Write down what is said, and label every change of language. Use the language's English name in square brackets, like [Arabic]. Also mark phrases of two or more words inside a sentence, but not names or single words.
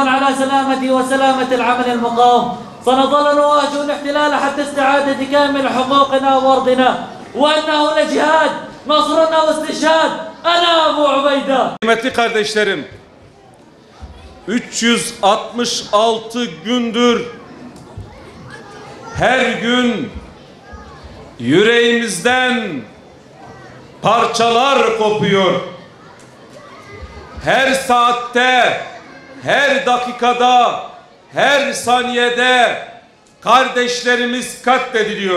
[Arabic] على سلامة وسلامة العمل المقاوم سنظل نواجه الاحتلال حتى استعادة كامل حقوقنا وأرضنا وأنه لجهاد نصرنا واستشهاد أنا أبو عبيدة. [Turkish] Kıymetli kardeşlerim, 366 gündür her gün yüreğimizden parçalar kopuyor. Her saatte, her dakikada, her saniyede kardeşlerimiz katlediliyor.